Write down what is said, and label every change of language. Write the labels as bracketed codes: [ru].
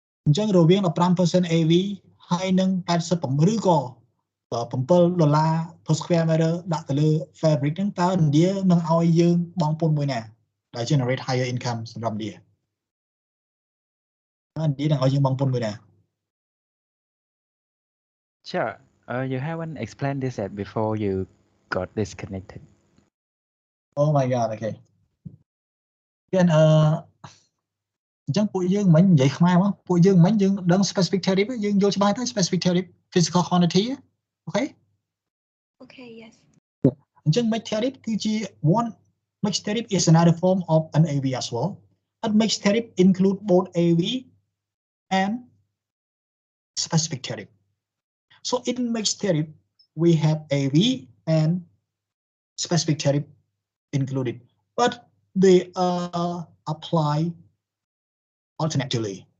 [km] ញ្ចឹងរវាង 15% AV ហើយនឹង87ឬក៏$7 [en] per square meter [km] ដាក់ទៅលើ fabric ហ្នឹងតើឥណ្ឌានឹងឲ្យយើងបង់ពន្ធមួយណាដែល [en] generate higher income [km] សម្រាប់ឥណ្ឌាឥណ្ឌានឹងឲ្យយើងបង់ពន្ធមួយណា [en] Sure. You haven't explained this yet before you got disconnected. Oh my god, okay. [km] អញ្ចឹងពួកយើងមិននិយាយខ្មែរមកពួកយើងមិនយើងដឹង specific tariff យើងយល់ច្បាស់ទៅ [en] specific tariff physical quantity okay Okay, yes. អញ្ចឹង mixed tariff គឺជា one mixed tariff is another form of an AV as well but mixed tariff include both AV and specific tariff so in mixed tariff we have AV and specific tariff included but they are applied alternatively.